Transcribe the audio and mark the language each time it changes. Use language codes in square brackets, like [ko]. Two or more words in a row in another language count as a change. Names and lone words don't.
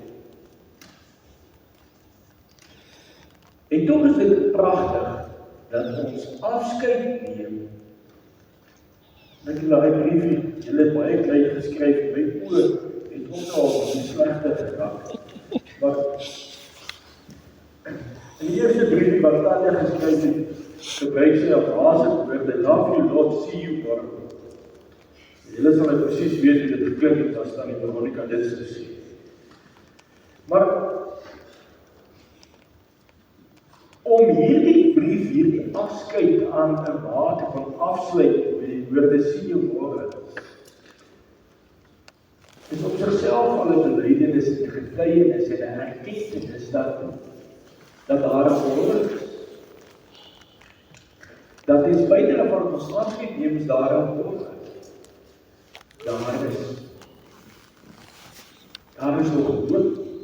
[af] En tog is dit pragtig dat ons afskeid neem. Ek het daai briefie, julle het baie klein geskryf, my oë het ook al slegter geraak. Maar in die eerste briefie wat Tanya geskryf het, gebruik sy Afrikaanse woorde, [en] love you Lord, see you tomorrow. [af] Julle sal nou presies weet hoe dit geklink het as dan die Veronica dit sou sê. Maar om hierdie brief, hierdie afskeid aan 'n mate van afsluit met die woorde [en] see you tomorrow, [af] is op sigself al 'n belydenis en getuienis en 'n erkenning dat daar 'n wonder is. Dat is buite van ons afskeid neem is daar 'n wonder. Daar is nog 'n dood.